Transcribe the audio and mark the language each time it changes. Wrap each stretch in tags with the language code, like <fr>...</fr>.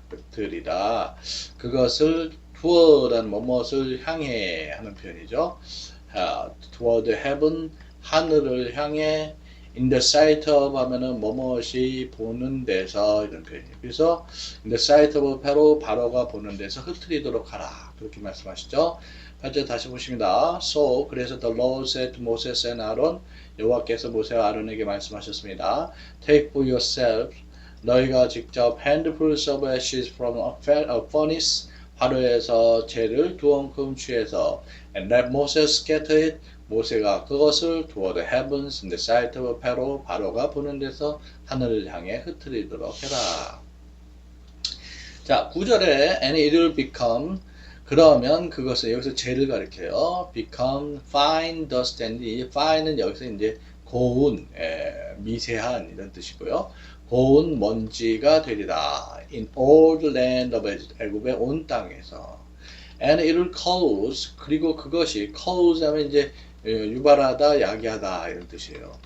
<ko>흩트리다. 그것을 toward라는 무엇을 향해 하는 표현이죠.</ko> <en>toward heaven</en> <ko>하늘을 향해 in the sight of 하면은 무엇이 보는 데서 이런 표현이에요. 그래서 in the sight of 바로가 보는 데서 흩트리도록 하라. 그렇게 말씀하시죠. 8절 다시 보십니다.</ko> <en>So 그래서 the Lord said to Moses and Aaron</en> <ko>여호와께서 모세와 아론에게 말씀하셨습니다.</ko> <en>Take for yourself 너희가 직접 handfuls of ashes from a furnace</en> <ko>화로에서 재를 두 엉큼 취해서</ko> <en>and let Moses scatter it 모세가 그것을 toward the heavens in the sight of Pharaoh</en> <ko>바로가 보는 데서 하늘을 향해 흩트리도록 해라. 자, 9절에</ko> <en>and it will become</en> <ko>그러면 그것을 여기서 재를 가리켜요.</ko> <en>become fine dust and fine</en> <ko>은 여기서 이제 고운 미세한 이런 뜻이고요. 고운 먼지가 되리라. in all the land of 애굽의 온 땅에서</ko> <en>and it will cause</en> <ko>그리고 그것이 cause 하면 이제 유발하다, 야기하다 이런 뜻이에요.</ko>